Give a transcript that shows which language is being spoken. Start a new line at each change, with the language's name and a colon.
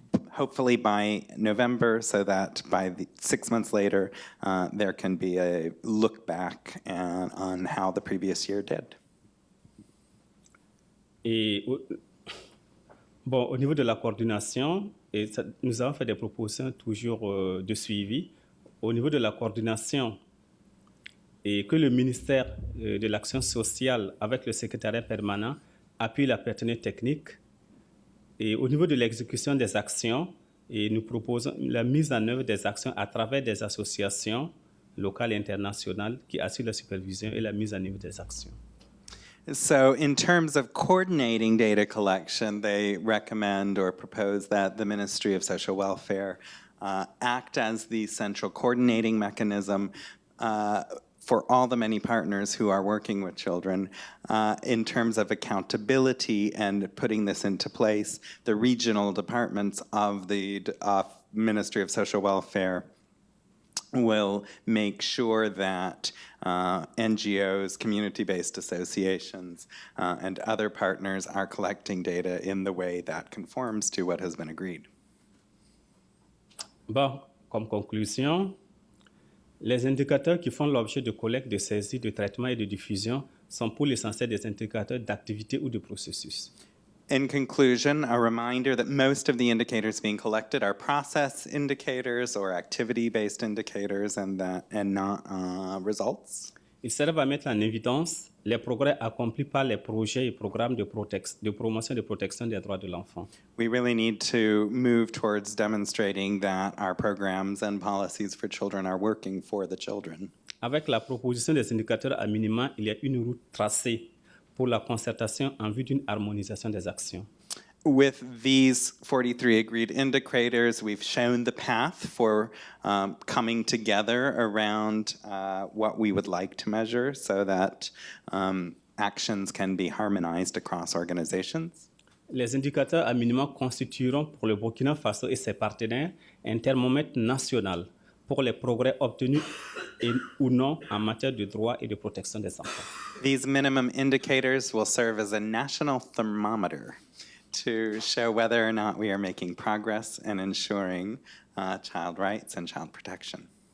English: Hopefully by November, so that by 6 months later, there can be a look back on how the previous year did.
French: Et bon, au niveau de la coordination, nous avons fait des propositions toujours de suivi. Au niveau de la coordination, et que le ministère de l'Action sociale, avec le secrétariat permanent, appuie la partenaire technique Et au niveau de l'exécution des actions, et nous proposons la mise en œuvre des actions à travers des associations locales et internationales qui assurent la supervision et la mise en œuvre des actions.
English: So, in terms of coordinating data collection, they recommend or propose that the Ministry of Social Welfare act as the central coordinating mechanism for all the many partners who are working with children. In terms of accountability and putting this into place, the regional departments of the Ministry of Social Welfare will make sure that NGOs, community-based associations, and other partners are collecting data in the way that conforms to what has been agreed.
French: Bon, comme conclusion, les indicateurs qui font l'objet de collecte, de saisie, de traitement et de diffusion sont pour l'essentiel des indicateurs d'activité ou de processus.
English: In conclusion, a reminder that most of the indicators being collected are process indicators or activity-based indicators and not results.
French: Ils servent à mettre en évidence les progrès accomplis par les projets et programmes de promotion et de protection des droits de l'enfant.
English: We really need to move towards demonstrating that our programs and policies for children are working for the children.
French: Avec la proposition des indicateurs à minima, il y a une route tracée pour la concertation en vue d'une harmonisation des actions.
English: With these 43 agreed indicators, we've shown the path for coming together around what we would like to measure so that actions can be harmonized across organizations.
French: Les indicateurs à minima constitueront pour le Burkina Faso et ses partenaires un thermomètre national pour les progrès obtenus ou non en matière de droits et de protection des enfants.
English: These minimum indicators will serve as a national thermometer to show whether or not we are making progress in ensuring child rights and child protection.